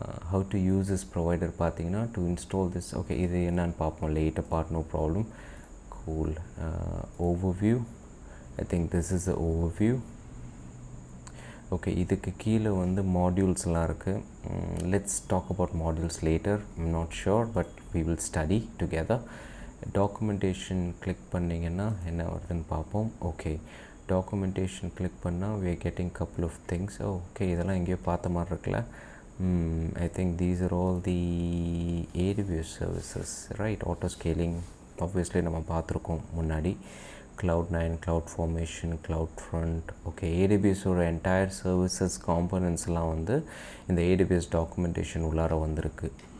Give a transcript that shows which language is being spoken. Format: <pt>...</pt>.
<en>How to use this provider பார்த்தீங்கன்னா to install this. Okay,</en> <ta>இது என்னன்னு பார்ப்போம்</ta> <en>later part, no problem. Cool. Overview, I think this is the overview.</en> <ta>Okay, இதுக்கு கீழே வந்து மாடியூல்ஸ்லாம் இருக்குது.</ta> <en>Let's talk about modules later. I'm not sure, but we will study together.</en> <ta>Documentation click பண்ணிங்கன்னா என்ன வருதுன்னு பார்ப்போம்.</ta> <en>Okay, documentation click பண்ணால் we are getting couple of things.</en> <ta>Okay, இதெல்லாம் எங்கேயோ பார்த்த மாதிரி இருக்குல்ல.</ta> <en>I think these are all the AWS services, right? Auto scaling obviously</en> <ta>நம்ம பார்த்துருக்கோம் முன்னாடி.</ta> <en>Cloud9, CloudFormation, CloudFront.</en> <ta>Okay, AWS ஓட என்டையர் சர்வீசஸ் காம்பனன்ட்ஸ்லாம் வந்து இந்த AWS டாக்குமெண்டேஷன் உள்ளார வந்திருக்கு.</ta>